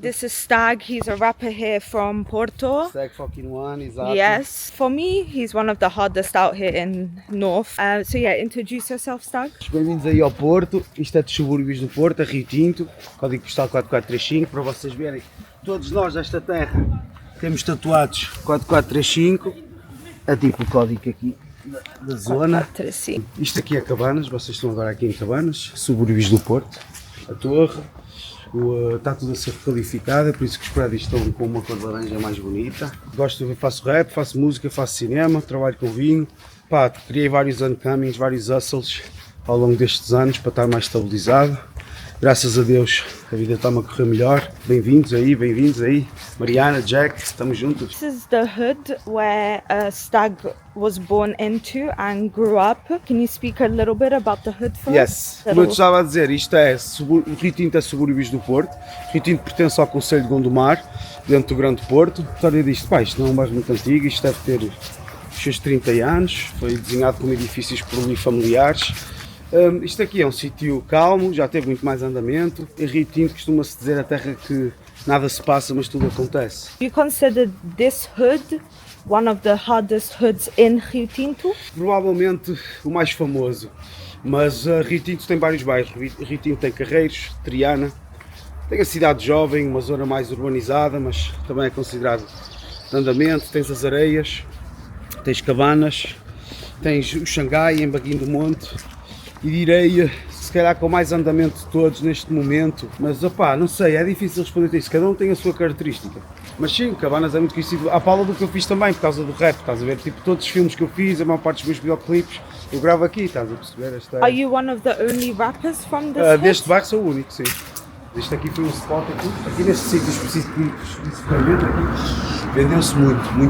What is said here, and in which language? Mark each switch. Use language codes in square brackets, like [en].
[en] This is Stag, he's a rapper here from Porto. Stag fucking one, exato. Yes, for me, he's one of the hardest out here in North. So yeah, introduce yourself, Stag. [pt] Bem-vindos aí ao Porto. Isto é dos subúrbios do Porto, a Rio Tinto. Código postal 4435, para vocês verem. Todos nós desta terra temos tatuados 4435. É tipo o código aqui da zona. 4435. Isto aqui é Cabanas, vocês estão agora aqui em Cabanas, subúrbios do Porto, a torre, está tudo a ser requalificado, é por isso que os prédios estão com uma cor de laranja mais bonita. Faço rap, faço música, faço cinema, trabalho com vinho. Pá, criei vários uncomings, vários hustles ao longo destes anos para estar mais estabilizado. Graças a Deus a vida está-me a correr melhor. Bem-vindos aí. Mariana, Jack, estamos juntos. [en] This is the hood where Stag was born into and grew up. Can you speak a little bit about the hood for us? [pt] Yes, como eu te estava a dizer, isto é o Rio Tinto é subúrbios do Porto. O Rio Tinto pertence ao Concelho de Gondomar, dentro do Grande Porto. A história disto, pá, isto não é um bairro muito antigo, isto deve ter os seus 30 anos. Foi desenhado como edifícios familiares. Isto aqui é um sítio calmo, já teve muito mais andamento. Em Rio Tinto costuma-se dizer a terra que nada se passa, mas tudo acontece. [en] You consider this hood one of the hardest hoods in Rio Tinto? [pt] Provavelmente o mais famoso, mas Rio Tinto tem vários bairros. Rio Tinto tem Carreiros, Triana, tem a Cidade Jovem, uma zona mais urbanizada, mas também é considerado de andamento. Tens as Areias, tens Cabanas, tens o Xangai em Baguinho do Monte. E direi, se calhar com mais andamento de todos neste momento, mas opá, não sei, é difícil responder a isso, cada um tem a sua característica. Mas sim, Cabanas é muito conhecido, à pala do que eu fiz também, por causa do rap, estás a ver? Tipo, todos os filmes que eu fiz, a maior parte dos meus videoclipes, eu gravo aqui, estás a perceber? [en] Are you one of the only rappers from this hood? [pt] Deste bairro sou o único, sim. Este aqui foi um spot aqui neste sítio especificamente aqui, vendeu-se muito.